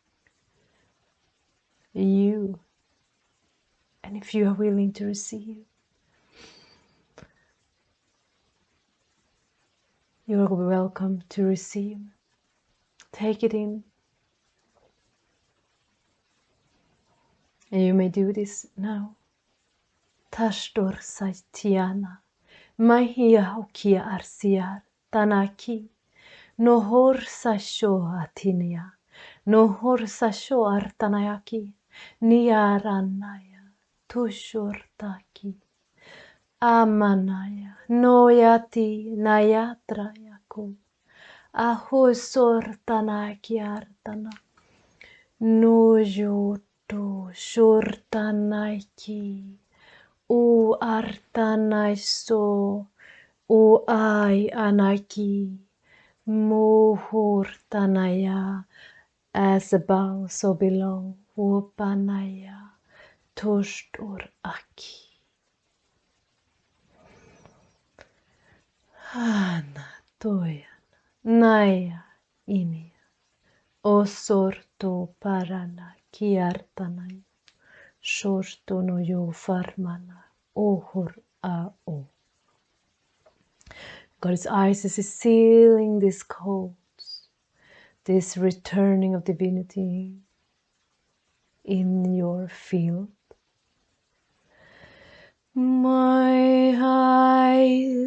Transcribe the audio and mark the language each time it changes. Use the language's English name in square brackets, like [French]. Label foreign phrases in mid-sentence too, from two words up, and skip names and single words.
[English] You, and if you are willing to receive, you are welcome to receive. Take it in. And you may do this now. Tashtor saitiana, mahia okia arsiar, tanaki, nohor sasho atinia, nohor sasho artanayaki, niaranaya, tushortaki, amanaya, noyati nayatrayako, ahosor tanaki artana, noyoto shortanaki. O artanaiso, o ai anaki, mohortanaya, as above, so below, o panaya, tostor aki. Hana toya, naya ini, o sorto parana, kiartanaya. Shortono yo farmana, ohor a o. God's eyes is sealing these codes, this returning of divinity in your field. My high,